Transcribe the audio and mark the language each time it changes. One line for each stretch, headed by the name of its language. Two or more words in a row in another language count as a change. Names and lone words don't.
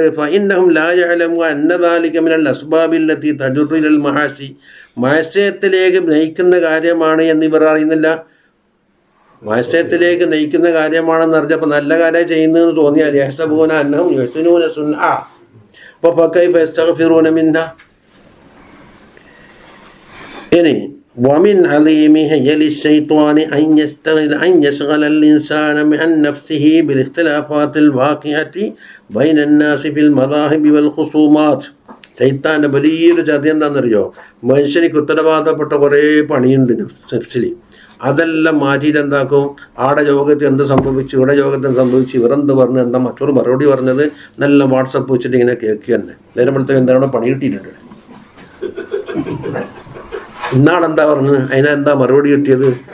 Arabic: فإنهم لا يعلم أن ذلك من الأسباب التي تجر إلى المعاصي,
Malayalam: മഹസ്യത്തിലേക്ക് നയിക്കുന്ന കാര്യമാണ് എന്നിവർ അറിയുന്നില്ല. മഹസ്യത്തിലേക്ക് നയിക്കുന്ന കാര്യമാണെന്ന് അറിഞ്ഞപ്പോൾ നല്ല കാര്യം ചെയ്യുന്നതെന്ന് തോന്നിയാൽ
Arabic: يحسبون أنهم يحسنون صنعا فكيف يستغفرون منه. ഇനി ومن عظيم هيل الشيطان أن يشغل الإنسان عن نفسه بالاختلافات الواقعة بين الناس في المذاهب والخصومات.
Malayalam: ശൈത്താൻ്റെ വലിയൊരു ചതി എന്താണെന്നറിയോ? മനുഷ്യനിക്ക് ഉത്തരവാദപ്പെട്ട കുറേ പണിയുണ്ട് നഫ്സിൽ. അതെല്ലാം മാറ്റിയിട്ട് എന്താക്കും? ആടെ യോഗത്തിൽ എന്ത് സംഭവിച്ചു, ഇവിടെ യോഗത്തിൽ സംഭവിച്ചു, ഇവരെന്ത് പറഞ്ഞു, എന്താ മറ്റൊരു മറുപടി പറഞ്ഞത്, നല്ല വാട്സപ്പ് വെച്ചിട്ട് ഇങ്ങനെ കേൾക്കുക തന്നെ. നേരമ്പോഴത്തേക്ക് എന്താണ് പണി കിട്ടിയിട്ടുണ്ട്. ഇന്നാളെന്താ പറഞ്ഞത്, അതിനെന്താ മറുപടി കിട്ടിയത്?